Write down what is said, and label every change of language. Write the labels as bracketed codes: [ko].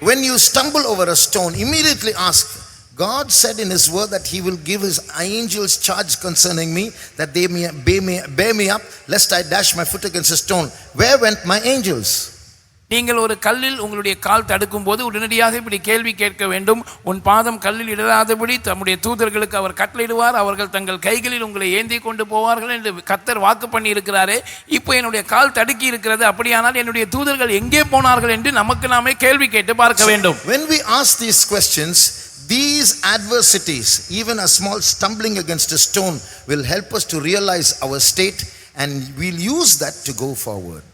[en] When you stumble over a stone, immediately ask, God said in his word that he will give his angels charge concerning me, that they may bear me up lest I dash my foot against a stone. Where went my angels? [ta] நீங்கள் ஒரு கல்லில் உங்களுடைய கால் தடுக்கும் போது உடனடியாக இப்படி கேள்வி கேட்க வேண்டும். உன் பாதம் கல்லில் இடராதபடி தம்முடைய தூதர்களுக்கு அவர் கட்டளையிடுவார், அவர்கள் தங்கள் கைகளில் உங்களை ஏந்தி கொண்டு போவார்கள் என்று கர்த்தர் வாக்கு பண்ணி இருக்கிறாரே. இப்போ என்னுடைய கால் தடுக்கி இருக்கிறது, அப்படியானால் என்னுடைய தூதர்கள் எங்கே போனார்கள் என்று நமக்கு நாமே கேள்வி கேட்டு பார்க்க வேண்டும். [en] When we ask these questions, these adversities, even a small stumbling against a stone, will help us to realize our state, and we'll use that to go forward.